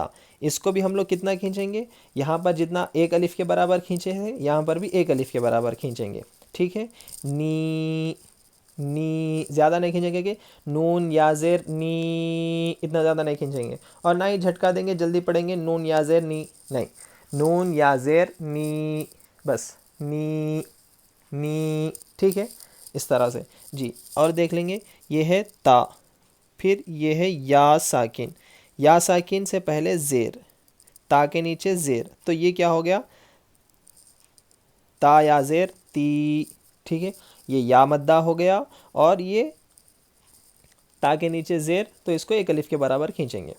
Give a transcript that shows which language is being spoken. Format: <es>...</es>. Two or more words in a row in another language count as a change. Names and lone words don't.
<ur>اس کو بھی ہم لوگ کتنا کھینچیں گے؟ یہاں پر جتنا ایک الف کے برابر کھینچے ہیں یہاں پر بھی ایک الف کے برابر کھینچیں گے۔ ٹھیک ہے، نی، نی زیادہ نہیں کھینچیں گے کہ نون یا زیر نی، اتنا زیادہ نہیں کھینچیں گے، اور نہ ہی جھٹکا دیں گے جلدی پڑھیں گے نون یا زیر نی، نہیں، نون یا زیر نی، بس نی، نی۔ ٹھیک ہے، اس طرح سے جی۔ اور دیکھ لیں گے، یہ ہے تا، پھر یہ ہے یا ساکن، یا ساکن سے پہلے زیر، تا کے نیچے زیر، تو یہ کیا ہو گیا؟ تا یا زیر تی۔ ٹھیک ہے، یہ یا مدہ ہو گیا، اور یہ تا کے نیچے زیر، تو اس کو ایک الف کے برابر کھینچیں گے۔</ur>